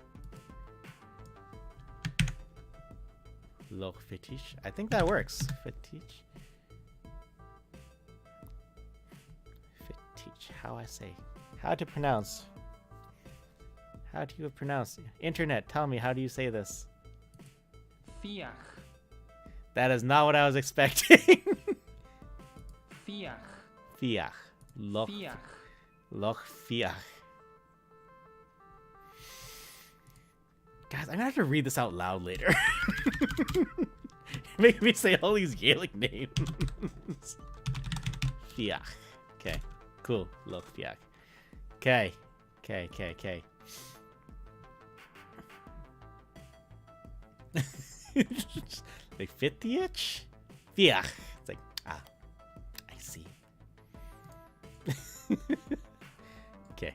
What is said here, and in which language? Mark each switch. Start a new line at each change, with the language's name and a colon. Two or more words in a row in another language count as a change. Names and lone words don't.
English: Loch Fittich. I think that works. Fittich. Fittich. How I say? How to pronounce? How do you pronounce? Internet, tell me, how do you say this? Fiach. That is not what I was expecting. Fiach. Fiach. Loch. Fiach. Loch Fiach. Guys, I'm gonna have to read this out loud later. Make me say all these Gaelic names. Fiach. Okay. Cool. Loch Fiach. Okay. Okay. Like fit the itch? Fiach. It's like, I see. Okay.